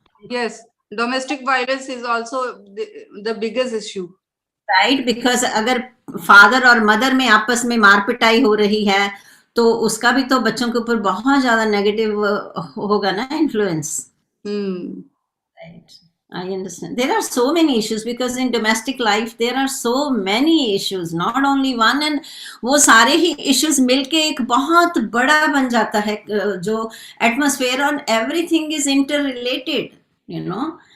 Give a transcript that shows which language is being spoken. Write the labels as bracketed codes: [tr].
[en] Yes, domestic violence is also the biggest issue. [hi] Right, because अगर father और mother में आपस में मार पिटाई हो रही है, तो उसका भी तो बच्चों के ऊपर बहुत ज्यादा नेगेटिव होगा ना influence. [en] Right. I understand. There are so many issues because in domestic life there are so many issues, not only one, and [hi] वो सारे ही issues मिलके एक बहुत बड़ा बन जाता है जो [en] atmosphere, and everything is interrelated, you know.